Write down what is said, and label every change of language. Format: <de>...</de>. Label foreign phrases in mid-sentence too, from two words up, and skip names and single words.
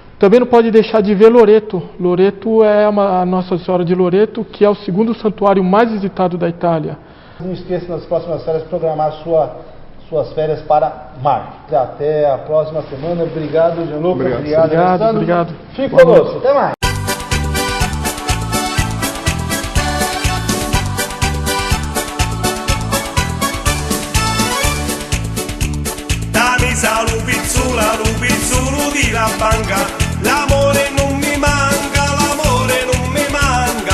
<pt>Também não pode deixar de ver Loreto. Loreto é a Nossa Senhora de Loreto, que é o segundo santuário mais visitado da Itália. Não esqueça nas próximas férias programar suas férias para março. Até a próxima semana. Obrigado, Gianluca. Obrigado. Fique conosco. Até mais.</pt> <it>Damisa lupizzolo di la banca, l'amore non mi manca, l'amore non mi manca.</it>